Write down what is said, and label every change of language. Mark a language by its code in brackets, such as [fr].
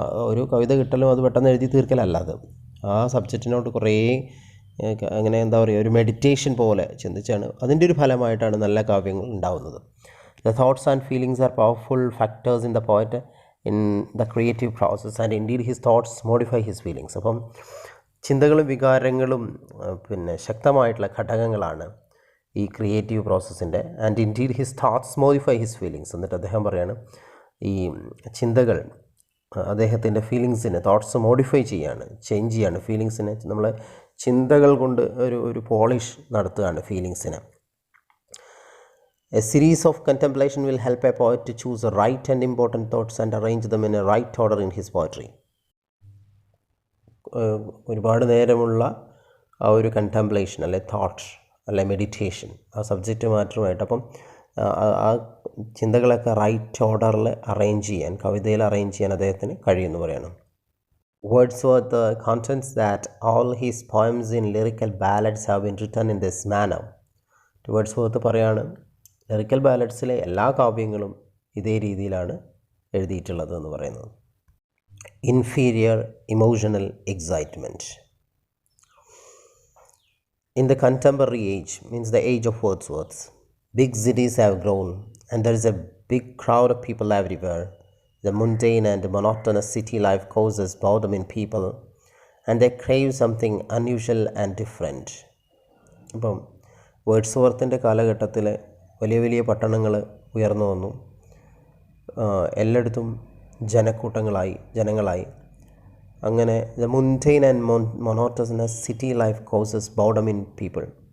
[ml] ഒരു കവിത കിട്ടലും അത് പെട്ടെന്ന് എഴുതി തീർക്കലല്ല, അത് ആ സബ്ജക്റ്റിനോട് കുറേ അങ്ങനെ ഒരു മെഡിറ്റേഷൻ പോലെ ചിന്തിച്ചാണ്, അതിൻ്റെ ഒരു ഫലമായിട്ടാണ് നല്ല കാവ്യങ്ങൾ ഉണ്ടാവുന്നത്. [en] The thoughts and feelings are powerful factors in the poet in the creative process, and indeed his thoughts modify his feelings. [ml] അപ്പം ചിന്തകളും വികാരങ്ങളും ശക്തമായിട്ടുള്ള ഘടകങ്ങളാണ് ഈ creative പ്രോസസ്സിൻ്റെ. [en] And indeed his thoughts modify his feelings. [ml] എന്നിട്ട് അദ്ദേഹം പറയാണ്, ഈ ചിന്തകൾ അദ്ദേഹത്തിൻ്റെ ഫീലിങ്സിനെ തോട്ട്സ് മോഡിഫൈ ചെയ്യാണ്, ചേഞ്ച് ചെയ്യാണ്. ഫീലിങ്സിനെ നമ്മൾ ചിന്തകൾ കൊണ്ട് ഒരു പോളിഷ് നടത്തുകയാണ് ഫീലിങ്സിനെ. [en] A series of contemplation will help a poet to choose the right and important thoughts and arrange them in a right order in his poetry. [ml] ഒരുപാട് നേരമുള്ള ആ ഒരു കണ്ടംപ്ലേഷൻ അല്ലെ തോട്ട് അല്ലെ മെഡിറ്റേഷൻ ആ സബ്ജക്റ്റ് മാറ്ററുമായിട്ട്, അപ്പം ആ ചിന്തകളൊക്കെ റൈറ്റ് ഓർഡറിൽ അറേഞ്ച് ചെയ്യാൻ, കവിതയിൽ അറേഞ്ച് ചെയ്യാൻ അദ്ദേഹത്തിന് കഴിയുമെന്ന് പറയണം. [en] Wordsworth contends that all his poems in lyrical ballads have been written in this manner. [ml] Wordsworth പറയാണ്, ലിറിക്കൽ ബാലഡ്സിലെ എല്ലാ കാവ്യങ്ങളും ഇതേ രീതിയിലാണ് എഴുതിയിട്ടുള്ളത് എന്ന് പറയുന്നത്. [en] Inferior emotional excitement. In the contemporary age, means the age of Wordsworth, big cities have grown and there is a big crowd of people everywhere. The mundane and monotonous city life causes boredom in people and they crave something unusual and different. [ml] അപ്പം വേർഡ്സ്വർത്തിൻ്റെ കാലഘട്ടത്തിൽ വലിയ വലിയ പട്ടണങ്ങൾ ഉയർന്നു വന്നു. എല്ലായിടത്തും ജനങ്ങളായി. അങ്ങനെ [en] The mundane and monotonous city life causes boredom in people.